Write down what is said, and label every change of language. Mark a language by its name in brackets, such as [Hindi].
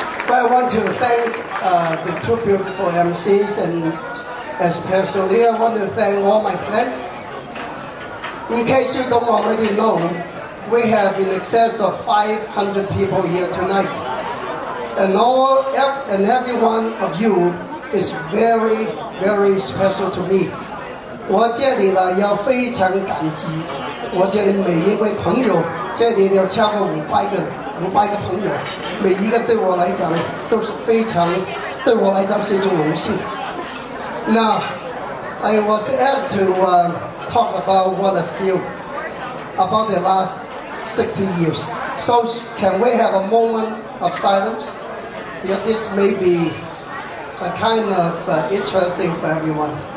[English] I want to thank the two beautiful MCs, and especially I want to thank all my friends. In case you don't already know, we have in excess of 500 people here tonight. And every one of you is very, very special to me. [Chinese] 我这里呢要非常感激我这里每一位朋友，这里有超过500个朋友，每一个对我来讲都是非常，对我来讲是一种荣幸。 [English] Now, I was asked to talk about what I feel about the last 60 years. So, can we have a moment of silence? Yeah, this may be kind of interesting for everyone.